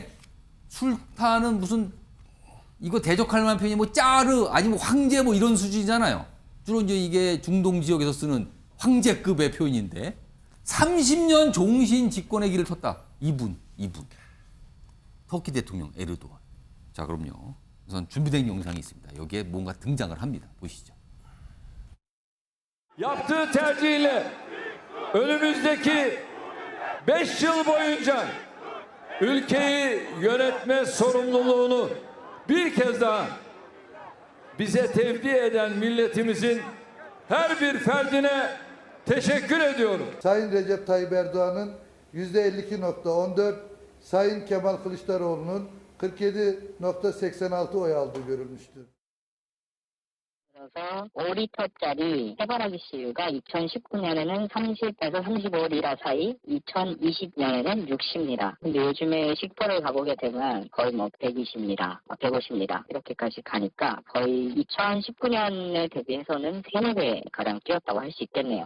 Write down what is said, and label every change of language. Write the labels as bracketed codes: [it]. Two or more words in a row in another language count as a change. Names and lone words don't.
[ko] 술탄은 무슨 이거 대적할 만한 표현이 뭐 짜르 아니면 황제 뭐 이런 수준이잖아요. 주로 이제 이게 중동 지역에서 쓰는 황제급의 표현인데 30년 종신 집권의 길을 텄다. 이분. 터키 대통령 에르도안. 자, 그럼요. 우선 준비된 영상이 있습니다. 여기에 뭔가 등장을 합니다. 보시죠. [tr] Yaptığı tercihle önümüzdeki 5 yıl boyunca ülkeyi yönetme sorumluluğunu bir kez daha bize tevdi eden milletimizin her bir ferdine teşekkür ediyorum. Sayın Recep Tayyip Erdoğan'ın %52.14, Sayın Kemal Kılıçdaroğlu'nun 47.86 oy aldığı görülmüştür. [ko] 그래서 5리터짜리 해바라기 씨유가 2019년에는 30에서 35리라 사이, 2020년에는 60리라. 근데 요즘에 식도를 가보게 되면 거의 뭐 120리라, 150리라 이렇게까지 가니까 거의 2019년에 대비해서는 3-4배 가량 뛰었다고 할 수 있겠네요.